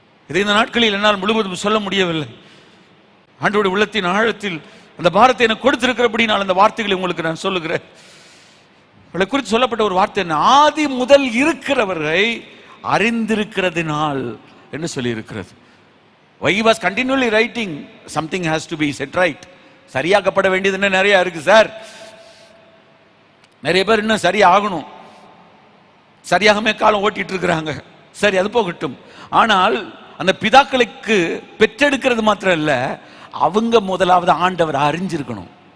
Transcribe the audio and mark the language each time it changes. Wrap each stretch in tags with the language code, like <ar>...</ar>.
<ta>இதை இந்த நாட்களில் என்னால் முழுவதும் சொல்ல முடியவில்லை. ஆண்டவருடைய உள்ளத்தின் ஆழத்தில் அந்த பாரத்தை எனக்கு கொடுத்திருக்கிறபடி நான் அந்த வார்த்தைகளை உங்களுக்கு நான் சொல்லுகிறேன். அவளை குறித்து சொல்லப்பட்ட ஒரு வார்த்தை என்ன? ஆதி முதல் இருக்கிறவரை அறிந்திருக்கிறதுனால் என்று சொல்லி இருக்கிறது.</ta> <en>Why he was continually writing, something has to be set right.</en> <ta>சரியாக்கப்பட வேண்டியது என்ன நிறைய இருக்கு சார். நிறைய பேர் இன்னும் சரியா ஆகணும், சரியாகவே காலம் ஓட்டிட்டு இருக்கிறாங்க. சரி, அது போகட்டும். ஆனால் அந்த பிதாக்களுக்கு பெற்றெடுக்கிறது மாத்திரம் இல்ல, அவங்க முதலாவது ஆண்டவர் அறிஞ்சிருக்கணும்.</ta>